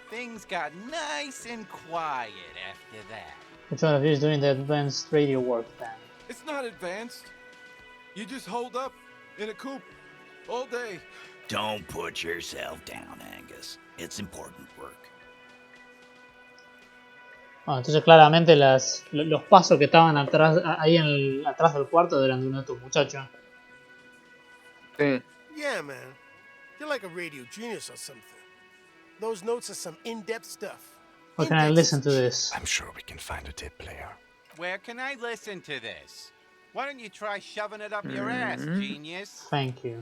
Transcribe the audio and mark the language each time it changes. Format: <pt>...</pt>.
<en>Things got nice and quiet after that. Which one of you is doing the advanced radio work then? It's not advanced. You just hold up in a coop all day. Don't put yourself down, Angus. It's important work.</en> <es>Ah, entonces claramente los pasos que estaban atrás, ahí atrás del cuarto eran de uno de tus muchachos. Sí.</es> <en>Yeah, man. You're like a radio genius or something. Those notes are some in-depth stuff. Where can I listen to this? I'm sure we can find a tape player. Where can I listen to this? Why don't you try shoving it up your ass, genius? Thank you.</en>